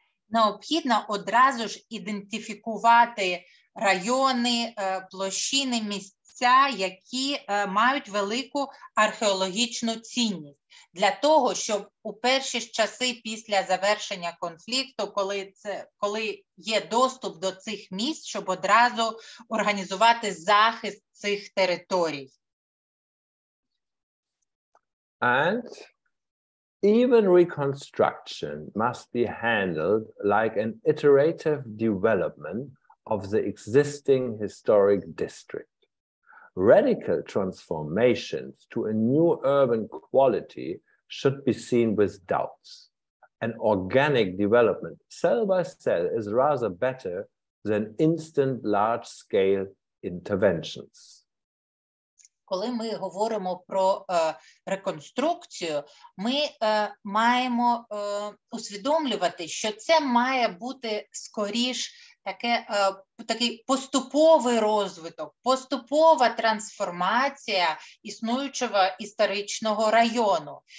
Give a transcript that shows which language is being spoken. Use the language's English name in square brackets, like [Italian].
[Ukrainian] Необхідно одразу ж ідентифікувати райони, площини, місця, які мають велику археологічну цінність. Для того, щоб у перші часи після завершення конфлікту, коли є доступ до цих місць, щоб одразу організувати захист цих територій. [English] And even reconstruction must be handled like an iterative development of the existing historic district. Radical transformations to a new urban quality should be seen with doubts. An organic development, cell by cell, is rather better than instant large-scale interventions. [Ukrainian] Коли ми говоримо про реконструкцію, ми маємо усвідомлювати, що це має бути скоріш такий поступовий розвиток, поступова трансформація існуючого історичного району.